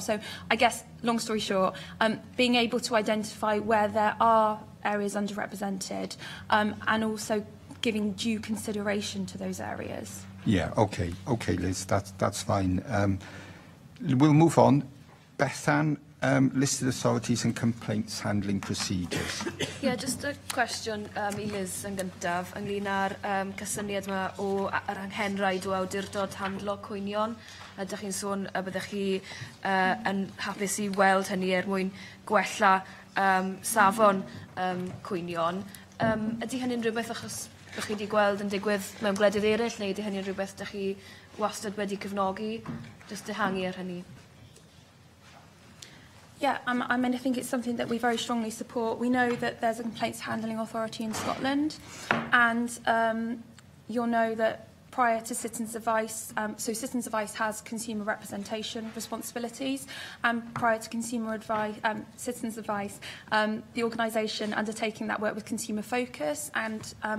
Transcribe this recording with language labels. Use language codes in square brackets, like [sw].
[en] So I guess, long story short, being able to identify where there are areas underrepresented and also giving due consideration to those areas. Yeah, okay, Liz, that's fine. We'll move on. Bethan, listed authorities and complaints handling procedures. [cy] Ie, just a cwestiwn I Liz yn gyntaf ynglyn â'r cysyniad yma o yr anghenraid o awdurdod handlo cwynion. Ydych chi'n sôn y byddech chi yn hapus I weld hynny mwyn gwella safon cwynion. Ydy hynny'n rhywbeth achos bych chi wedi gweld yn digwydd mewn gwledydd eraill, neu ydy hynny'n rhywbeth ydych chi wastad wedi cyfnogi? Just ehangu ar hynny. [en] Yeah, I mean, I think it's something that we very strongly support. We know that there's a complaints handling authority in Scotland, and you'll know that prior to Citizens Advice, so Citizens Advice has consumer representation responsibilities, and prior to consumer advice, Citizens Advice, the organisation undertaking that work with consumer focus, and